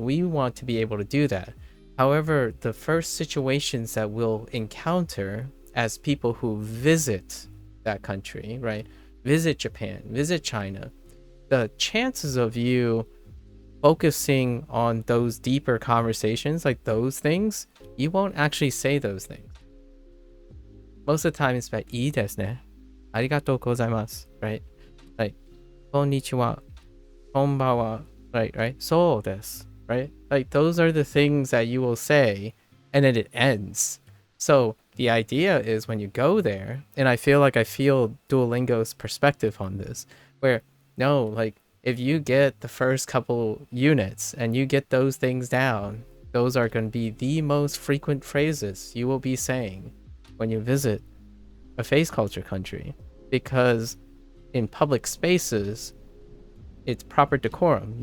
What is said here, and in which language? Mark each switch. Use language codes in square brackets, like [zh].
[en] We want to be able to do that. However, the first situations that we'll encounter as people who visit that country, right? Visit Japan, visit China, the chances of you focusing on those deeper conversations, like those things, you won't actually say those things. Most of the time it's about [ja] いいですね。ありがとうございます, [en] right? Like [ja] こんにちは、こんばんは, [en] right? [ja] そうです, [en] right? Like those are the things that you will say and then it ends. So the idea is when you go there, and I feel Duolingo's perspective on this, where no, like if you get the first couple units and you get those things down, those are going to be the most frequent phrases you will be saying when you visit a face culture country, because in public spaces, it's proper decorum.